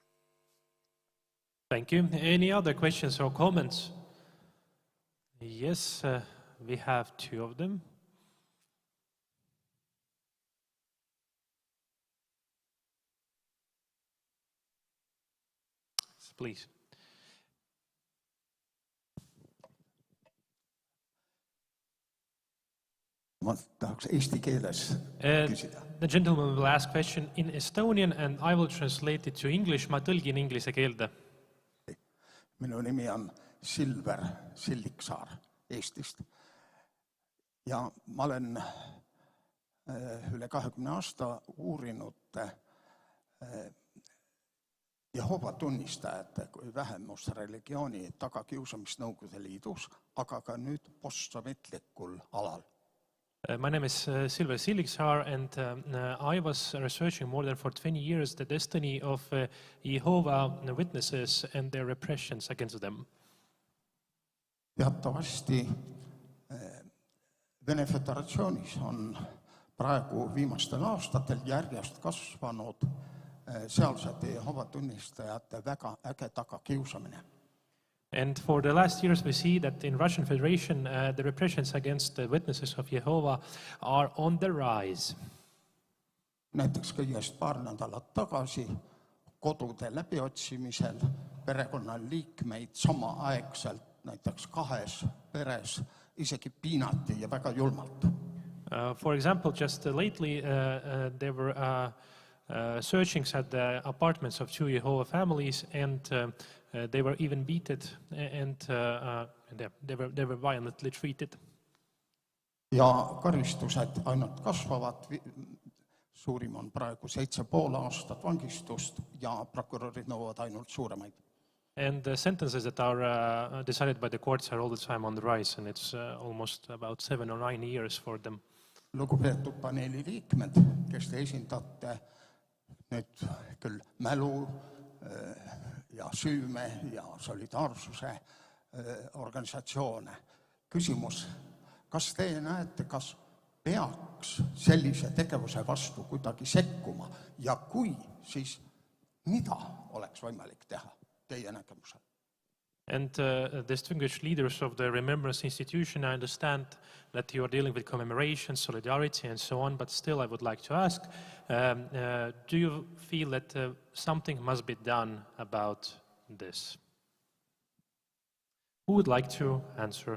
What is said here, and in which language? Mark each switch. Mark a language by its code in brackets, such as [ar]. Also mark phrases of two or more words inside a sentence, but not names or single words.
[en] Thank you. Any other questions or comments? Yes, we have two of them. Please. [et] Ma tahaks eesti keeles küsida. [en] The gentleman will ask question in Estonian and I will translate it to English. [et] Ma tõlgin inglise keelde. Minu nimi on Silver Silliksaar Eestist. Ja ma olen üle 20 aasta uurinud Jehoova tunnistajate kui vähemusreligiooni tagakiusamist Nõukogude Liidus, aga ka nüüd postsovetlikul alal. [en] My name is Silver Silliksaar, and I was researching more than for 20 years the destiny of Jehovah Witnesses and their repressions against them. [et] Teatavasti Vene Föderatsioonis on praegu viimastel aastatel järjest kasvanud sealsete Jehoova tunnistajate väga äge tagakiusamine. [en] And for the last years, we see that in Russian Federation, the repressions against the witnesses of Jehovah are on the rise. [et] Näiteks kõigest paar nädalat tagasi kodude läbiotsimisel perekonnaliikmeid samaaegselt näiteks 2 peres isegi piinati ja väga julmalt. [en] For example, just lately there were searchings at the apartments of 2 Jehovah families, and they were even beaten, and they were violently treated. [et] Ja karistused ainult kasvavad. Suurim on praegu 7,5 aastat vangistust ja prokurörid nõuavad ainult suuremaid. [en] And the sentences that are decided by the courts are all the time on the rise, and it's almost about 7 or 9 years for them. [et] Lugupeetud paneeli liikmed, kes te esindate nüüd küll mälu ja süüme ja solidaarsuse organisatsioone. Küsimus, kas te näete, kas peaks sellise tegevuse vastu kuidagi sekkuma ja kui, siis mida oleks võimalik teha teie nägemusel? [en] And distinguished leaders of the Remembrance Institution, I understand that you are dealing with commemoration, solidarity, and so on, but still I would like to ask, do you feel that something must be done about this? Who would like to answer?